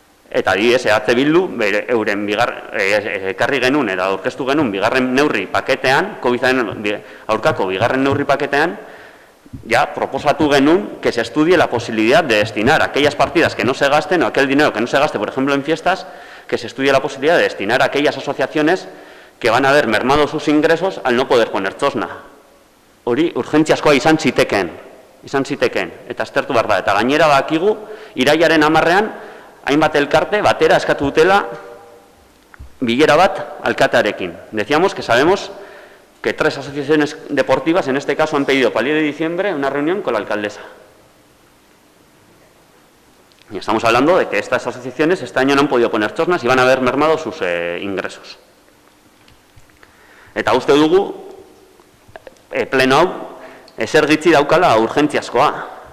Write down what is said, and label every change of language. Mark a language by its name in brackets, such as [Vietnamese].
[Basque] Eta adibidez, H. Bildu, euren ekarri genuen eta aurkeztu genuen bigarren neurri paketean, COVID-aren aurkako bigarren neurri paketean, ya proposatu genuen [Spanish] que se estudie la posibilidad de destinar aquellas partidas que no se gasten o aquel dinero que no se gaste, por ejemplo, en fiestas, que se estudie la posibilidad de destinar a aquellas asociaciones que van a haber mermado sus ingresos al no poder poner txosna. [Basque] Hori urgentziazkoa izan zitekeen, eta aztertu behar da. Eta gainera bakigu, irailaren 10ean, hainbat elkarte batera eskatu dutela bilera bat alkatearekin. [Spanish] Decíamos que sabemos que 3 asociaciones deportivas, en este caso, han pedido para el 10 de diciembre una reunión con la alcaldesa. Y estamos hablando de que estas asociaciones este año no han podido poner txosnas y van a haber mermado sus ingresos. [Basque] Eta uste dugu, pleno hau, ezer gitzi daukala urgentziazkoa.